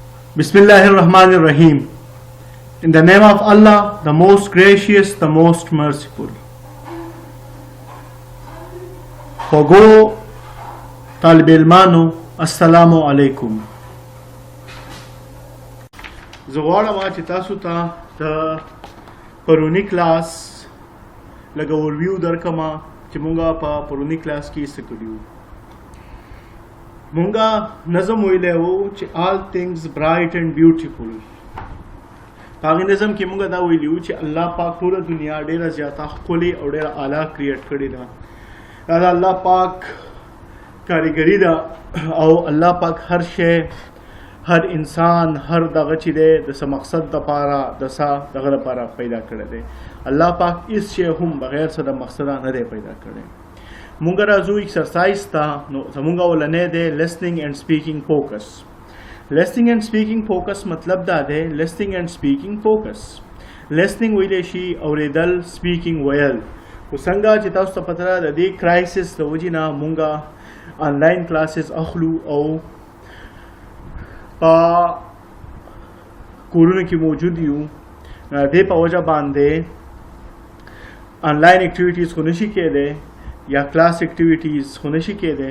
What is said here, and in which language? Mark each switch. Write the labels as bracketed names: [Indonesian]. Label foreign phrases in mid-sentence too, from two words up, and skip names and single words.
[Arabic] بسم الله الرحمن الرحيم. [English] In the name of Allah, the most gracious, the most merciful. Fogo Talib Ilmanu, Assalamu alaikum. [Pashto] زغواړم چې تاسو ته د پرونی کلاس لږ اورویو درکما چې مونږه په پرونی کلاس کې څه کړیو. مونږه نظم ویلی وو چې [English] all things bright and beautiful. [Pashto] په هغې نظم کې مونږه دا ویلي وو چې الله پاک ټوله دنیا ډېره زیاته ښکلې او ډېره اعلی کریټ کړې ده. دا د الله پاک کاریګري ده او الله پاک هر شی هر انسان هر دغه چې دی د څه مقصد دپاره د څه دغه لپاره پیدا کړی دی. الله پاک هېڅ شی هم بغیر څه د مقصده نه دی پیدا کړی. مونږ راځو ایکسرسایز ته. نو زمونږ اولنی دی [English] listening and speaking focus. listening and speaking focus [Pashto] مطلب دا دی [English] listening and speaking focus. [Pashto] listening ویلی شي اورېدل، speaking ویل. خو څنګه چې تاسو ته پته ده د دې کرایسس د وجې نه مونږ آنلاین کلاسز اخلو او په کورونو کې موجود یو. دې په وجه باندې آنلاین اکټیویټیز خو نشي کېدی یا کلاس اکټیویټیز خو نشي کېدی.